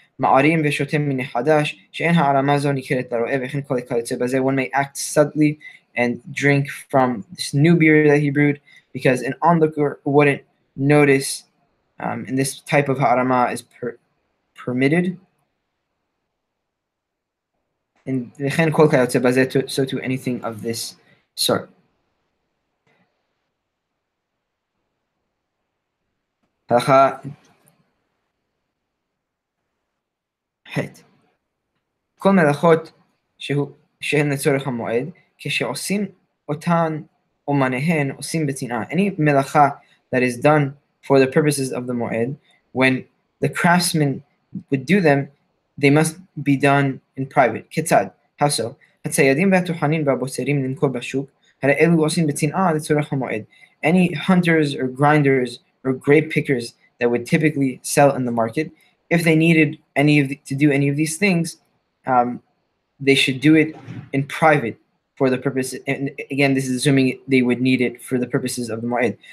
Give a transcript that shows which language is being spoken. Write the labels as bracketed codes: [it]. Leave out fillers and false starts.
[en] One may act subtly and drink from this new beer that he brewed, because an onlooker wouldn't notice, and this type of harama is permitted. And so to anything of this sort. [he] הלכה ח' כל מלאכות שהן לצורך המועד, כשעושים אותן אומניהן עושים בצנעה. [en] Any מלאכה that is done for the purposes of the moed, when the craftsman would do them, they must be done in private. Ketzad, how so? [he] הציידים והטוחנים והבוצרים למכור בשוק, הרי אלו עושים בצנעה לצורך המועד. [en] Any hunters or grinders or grape pickers that would typically sell in the market, if they needed to do any of these things, they should do it in private for the purpose. And again, this is assuming they would need it for the purposes of the mu'ed.